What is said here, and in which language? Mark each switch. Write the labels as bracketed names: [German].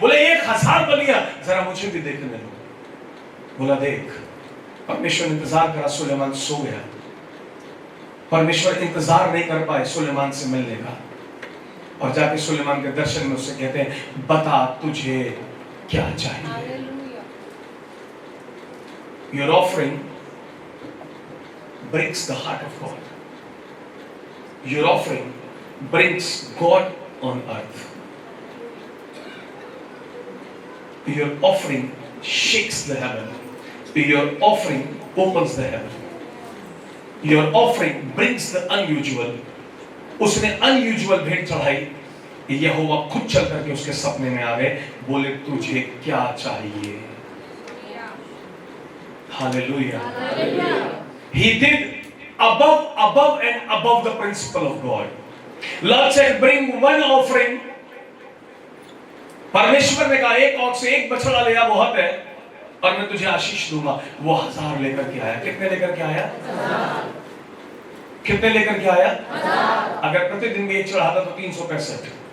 [Hindi] बोले 1000 बलियां, जरा मुझे भी देखने दो। बोला देख, परमेश्वर इंतजार करा, सुलेमान सो गया। परमेश्वर इंतजार नहीं कर पाए सुलेमान से मिलने का, और जाके सुलेमान के दर्शन में उससे कहते हैं बता तुझे क्या चाहिए। [English] Your offering brings the heart of God. Your offering brings God on earth. Your offering shakes the heaven. Your offering opens the heaven. Your offering brings the unusual. [Hindi] उसने unusual भेंट चढ़ाई। यहोवा खुद चल करके उसके सपने में आ गए, बोले तुझे क्या चाहिए? [English] Hallelujah. He did above and above the principle of God. Lord said, bring one offering. [Hindi] परमेश्वर ने कहा एक औक से एक बछड़ा ले आ, बहुत है, और मैं तुझे आशीष दूंगा। वो 1000 लेकर के आया। कितने लेकर के आया? 1000। कितने लेकर के आया? 1000। अगर प्रतिदिन भी एक चढ़ाता तो 365।